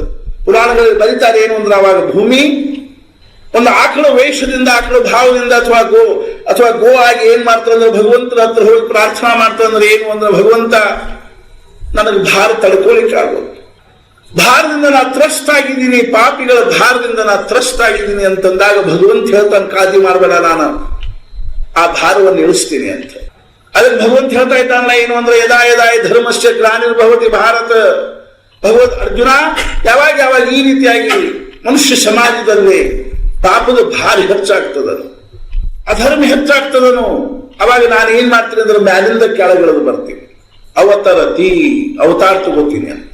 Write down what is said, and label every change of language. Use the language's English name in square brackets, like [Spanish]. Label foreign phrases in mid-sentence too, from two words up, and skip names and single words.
[Kannada] ಪುರಾಣಗಳಲ್ಲಿ ಬರೀತಾರೆ ಏನು ಅಂದ್ರೆ ಅವಾಗ ಭೂಮಿ ಒಂದು ಆಕಳ ವೇಷದಿಂದ, ಆಕಳ ಭಾವದಿಂದ ಅಥವಾ ಗೋ ಆಗಿ ಏನ್ ಮಾಡ್ತಾರಂದ್ರೆ ಭಗವಂತನ ಹತ್ರ ಹೋಗಿ ಪ್ರಾರ್ಥನಾ ಮಾಡ್ತಾರಂದ್ರೆ ಏನು ಅಂದ್ರೆ ಭಗವಂತ ನನಗೆ ಭಾರ ತಡ್ಕೊಳಿಕ್ಕೆ ಆಗೋದು, ಭಾರದಿಂದ ನಾ ತ್ರಸ್ತ ಆಗಿದ್ದೀನಿ, ಪಾಪಿಗಳ ಭಾರದಿಂದ ನಾ ತ್ರಸ್ತ ಆಗಿದ್ದೀನಿ ಅಂತಂದಾಗ ಭಗವಂತ ಹೇಳ್ತಾನೆ, ಕಾಳಜಿ ಮಾಡಬೇಡ, ನಾನು ಆ ಭಾರವನ್ನು ಇಳಿಸ್ತೀನಿ ಅಂತ. ಅದಕ್ಕೆ ಭಗವಂತ ಹೇಳ್ತಾ ಇದ್ದಾನಲ್ಲ ಏನು ಅಂದ್ರೆ [Sanskrit] ಯದಾ ಯದಾ ಧರ್ಮಶ್ಚ ಗ್ಲಾನಿರ್ಭವತಿ ಭಾರತ. [Kannada] ಭಗವತ್ ಅರ್ಜುನ, ಯಾವಾಗ ಈ ರೀತಿಯಾಗಿ ಮನುಷ್ಯ ಸಮಾಜದಲ್ಲಿ ಪಾಪದ ಭಾರ ಹೆಚ್ಚಾಗ್ತದನು, ಅಧರ್ಮ ಹೆಚ್ಚಾಗ್ತದನು, ಅವಾಗ ನಾನು ಏನ್ ಮಾಡ್ತೀನಿ ಅಂದ್ರೆ ಮ್ಯಾಲಿಂದ ಕೆಳಗಿಳಿದು ಬರ್ತೀನಿ, ಅವತಾರ ತಗೋತೀನಿ ಅಂತ.